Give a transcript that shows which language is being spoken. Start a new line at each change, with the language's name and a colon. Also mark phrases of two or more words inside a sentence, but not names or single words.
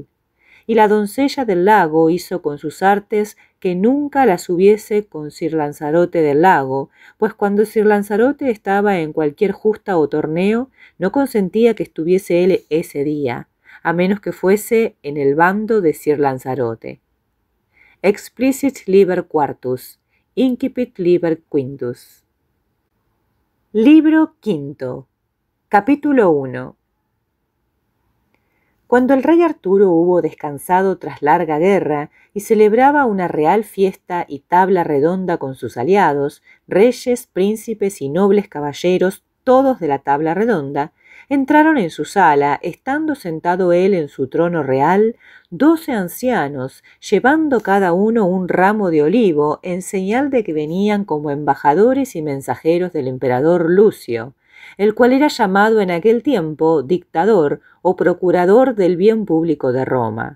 Spanish: Y la doncella del lago hizo con sus artes que nunca las hubiese con Sir Lanzarote del lago, pues cuando Sir Lanzarote estaba en cualquier justa o torneo, no consentía que estuviese él ese día, a menos que fuese en el bando de Sir Lanzarote.
Latin: Explicit liber quartus, incipit liber quintus.
Spanish: Libro quinto. Capítulo 1. Cuando el rey Arturo hubo descansado tras larga guerra y celebraba una real fiesta y tabla redonda con sus aliados, reyes, príncipes y nobles caballeros, todos de la tabla redonda, entraron en su sala, estando sentado él en su trono real, 12 ancianos, llevando cada uno un ramo de olivo, en señal de que venían como embajadores y mensajeros del emperador Lucio, el cual era llamado en aquel tiempo dictador o procurador del bien público de Roma.